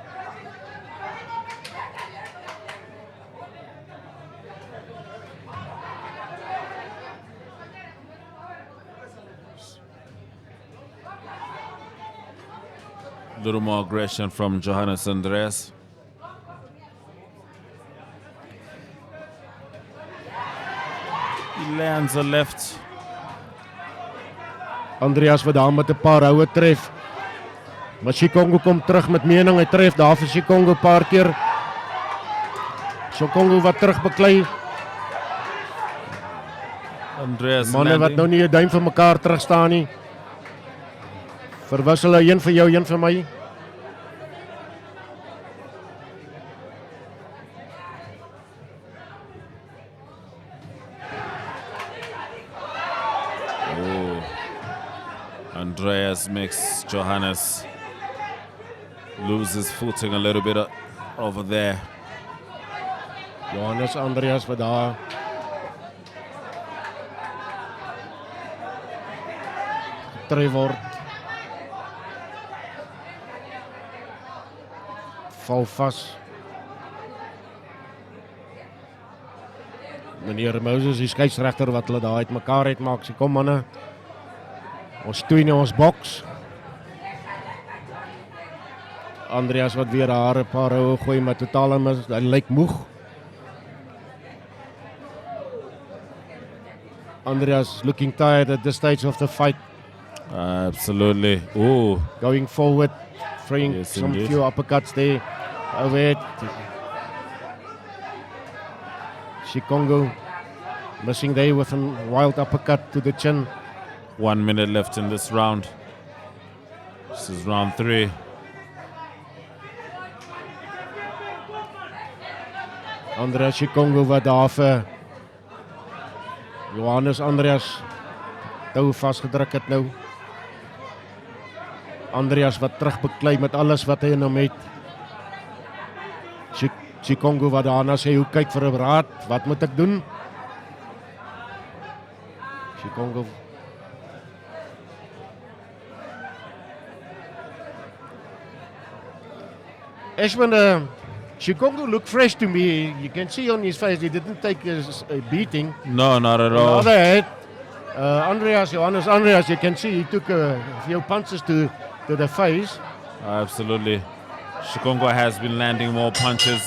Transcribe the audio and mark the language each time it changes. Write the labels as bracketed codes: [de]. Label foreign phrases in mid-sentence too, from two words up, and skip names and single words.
[en] A little more aggression from Johannes Andreas. He lands a left. [af] Andreas wat daar met 'n paar houe tref. Maar Shikongo kom terug met mening, hy tref daar vir Shikongo 'n paar keer. Shikongo wat terug beklei. Andreas Manne wat nou nie 'n duim vir mekaar terug staan nie. Verwissel een vir jou, een vir my. [en] Andreas makes Johannes lose his footing a little bit over there. [af] Johannes Andreas wat daar getref word. Val vas. Meneer Moses, die skeieregter wat hulle daar uitmekaar uitmaak. Sê kom manne. Ons stoei nou ons boks. Andreas wat weer haar 'n paar houe gooi met totale mis. Hy lyk moeg. [en] Andreas looking tired at this stage of the fight. Absolutely. Ooh. Going forward, throwing Yes, some indeed. few uppercuts there. Overhead. Shikongo missing there with a wild uppercut to the chin. 1 minute left in this round. This is round 3. [af] Andreas Shikongo wat daar vir Johannes Andreas tou vasgedruk het nou. Andreas wat terugbeklei met alles wat hy in hom het. Shikongo wat daarna sê, hoe kyk vir 'n raad, wat moet ek doen? [en] Shikongo Ashwin, Shikongo looked fresh to me. You can see on his face he didn't take a beating. No, not at On the all. other hand, Johannes Andreas, you can see he took a few punches to the face. Absolutely. Shikongo has been landing more punches.